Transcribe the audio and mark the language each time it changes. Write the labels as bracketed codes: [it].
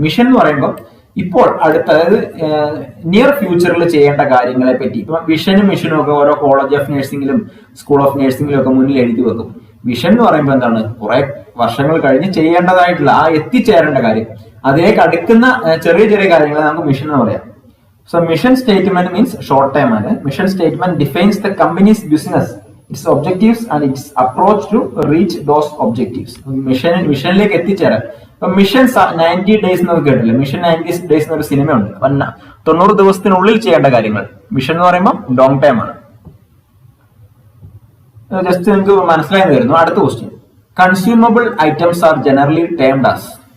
[ml] Mission എന്ന് പറയുമ്പോൾ ഇപ്പോൾ അടുത്ത, അതായത് നിയർ ഫ്യൂച്ചറിൽ ചെയ്യേണ്ട കാര്യങ്ങളെ പറ്റി. ഇപ്പൊ വിഷനും മിഷനും ഒക്കെ ഓരോ കോളേജ് ഓഫ് നഴ്സിംഗിലും സ്കൂൾ ഓഫ് നഴ്സിംഗിലും ഒക്കെ മുന്നിൽ എഴുതി വെക്കും. വിഷൻ എന്ന് പറയുമ്പോൾ എന്താണ്? കുറെ വർഷങ്ങൾ കഴിഞ്ഞ് ചെയ്യേണ്ടതായിട്ടുള്ള ആ എത്തിച്ചേരേണ്ട കാര്യം, അതിലേക്ക് അടുക്കുന്ന ചെറിയ ചെറിയ കാര്യങ്ങളെ നമുക്ക് മിഷൻ എന്ന് പറയാം. [en] So mission statement means short term ആണ്. Mission statement defines the company's business, its objectives and its approach to reach those objectives. [ml] മിഷനിലേക്ക് എത്തിച്ചേരാൻ. ഇപ്പൊ മിഷൻ 90 days എന്നൊക്കെ കേട്ടില്ലേ? മിഷൻ 90 days എന്നൊരു സിനിമയുണ്ട്. 90 ദിവസത്തിനുള്ളിൽ ചെയ്യേണ്ട കാര്യങ്ങൾ. മിഷൻ എന്ന് പറയുമ്പോൾ ലോങ് ടൈം ആണ്. ജസ്റ്റ് നിങ്ങൾക്ക് മനസ്സിലായി വരുന്നു. അടുത്ത question, [en] Consumable items are generally termed as.